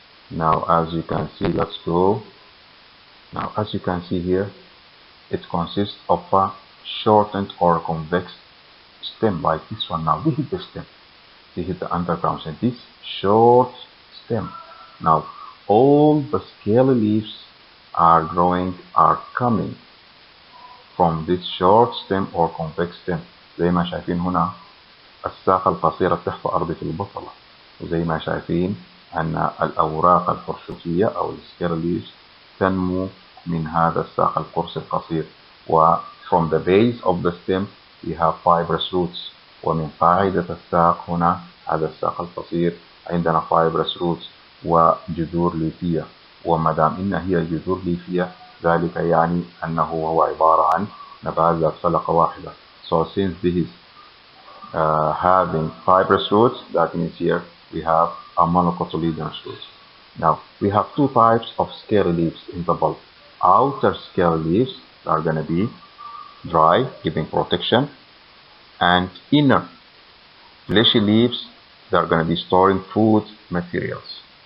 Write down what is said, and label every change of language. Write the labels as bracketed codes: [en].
[en] Now, as you can see, let's go. Now, as you can see here, it consists of a shortened or convex stem like this one. Now, this is the stem. This is the underground stem. This short stem. Now, all the scaly leaves are coming from this short stem or convex stem. [ar] زي ما شايفين هنا الساقة القصيرة تحت أرضية البصلة، وزي ما شايفين أن الأوراق الفرشوتية أو السكيل ليفز تنمو من هذا الساق القرصي القصير. و [en] from the base of the stem we have fibrous roots، [ar] ومن قاعدة الساق هنا هذا الساق القصير عندنا [en] fibrous roots [ar] وجذور ليفية. وما دام إن هي جذور ليفية ذلك يعني أنه هو عبارة عن نبات ذات فلقة واحدة. [en] So since this is having fibrous roots, that means here we have a monocotyledonous root. Now we have two types of scaly leaves in the bulb. Outer scaly leaves are going to be dry, giving protection, and inner fleshy leaves that are going to be storing food materials.